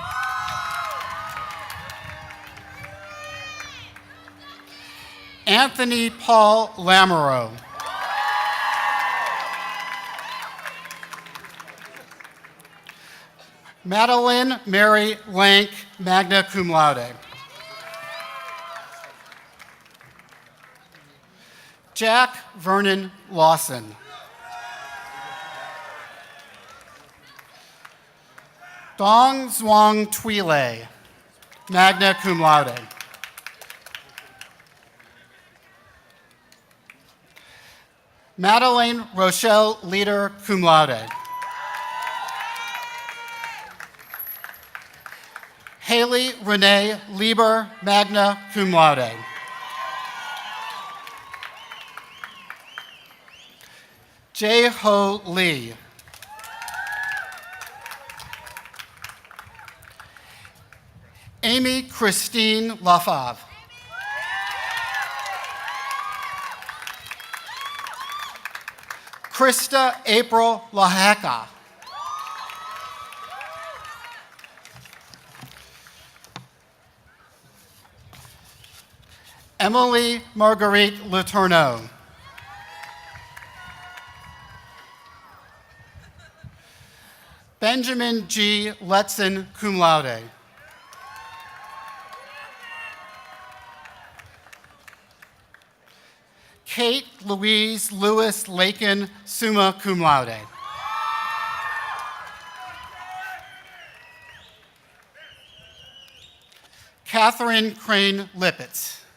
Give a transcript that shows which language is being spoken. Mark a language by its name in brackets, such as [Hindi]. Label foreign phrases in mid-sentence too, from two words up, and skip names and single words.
[English] Anthony Paul Lamoureux. Madeline Mary Lank, [Latin] magna cum laude. [English] Jack Vernon Lawson. Dong Zwang Twile, [Latin] magna cum laude. [English] Madeleine Rochelle Leader, [Latin] cum laude. [English] Haley Renee Lieber, [Latin] magna cum laude. [English] Jae Ho Lee. Amy Christine Lafave. Krista April Lahaka. Emily Marguerite Letourneau. Benjamin G. Letson, [Latin] cum laude. [English] Kate Louise Lewis Lakin, [Latin] summa cum laude. [English] Catherine Crane Lippitz.